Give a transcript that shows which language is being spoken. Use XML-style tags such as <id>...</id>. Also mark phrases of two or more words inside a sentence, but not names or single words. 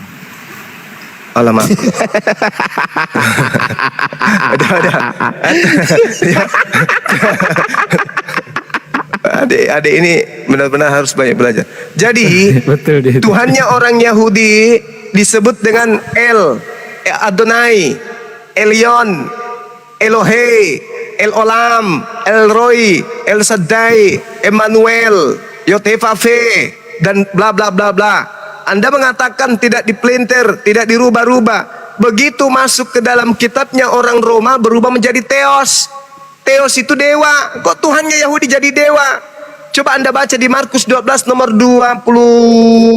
<id>Alamak. Adik ini benar-benar harus banyak belajar. Jadi Betul dia. Tuhannya orang Yahudi disebut dengan Adonai, Elyon, Elohe, El Olam, El Roy, El Shaddai, Emmanuel, Yotefave, dan bla bla bla bla. Anda mengatakan tidak dipelintir, tidak dirubah-rubah. Begitu masuk ke dalam kitabnya orang Roma berubah menjadi Theos. Theos itu dewa. Kok Tuhannya Yahudi jadi dewa? Coba Anda baca di Markus 12 nomor 29.</id>